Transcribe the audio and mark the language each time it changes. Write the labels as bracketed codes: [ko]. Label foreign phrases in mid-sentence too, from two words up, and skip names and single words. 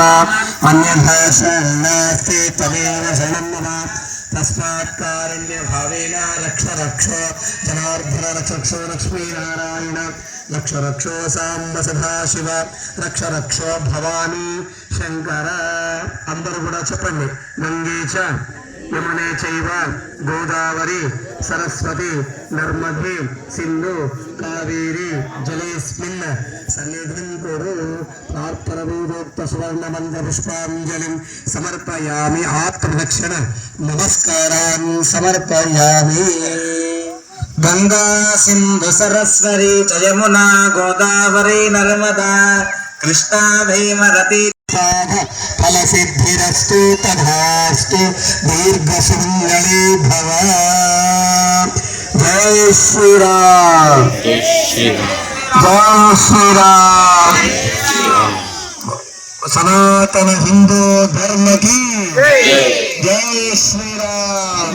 [sa] अन्यथा शरणनास्ति त्वमेव शरणं मम। तस्मात् कारुण्य भावेन रक्ष रक्षो जनार्दन रक्षो लक्ष्मीनारायण रक्ष रक्षो साम्ब सदाशिव रक्ष रक्षो भवानी शंकर। [te] अंदरू కూడా చెప్పండి [sa] గంగే చ యమునే చైవ గోదావరి సరస్వతి నర్మదే సింధు కావేరి జలేస్మిన్ సన్నిధిం కురు। ప్రార్థన వేదోక్త సువర్ణ మంత్ర పుష్పాంజలిం సమర్పయామి। ఆత్మరక్షణ నమస్కారాన్ సమర్పయామి। గంగా సింధు సరస్వతి చ యమునా గోదావరి నర్మదా కృష్ణా భీమరతి फलसिद्धिरस्तु तथास्तु दीर्घसुमङ्गली भव। [hi] जय श्री राम जय श्री राम। सनातन हिंदू धर्म की जय श्री राम।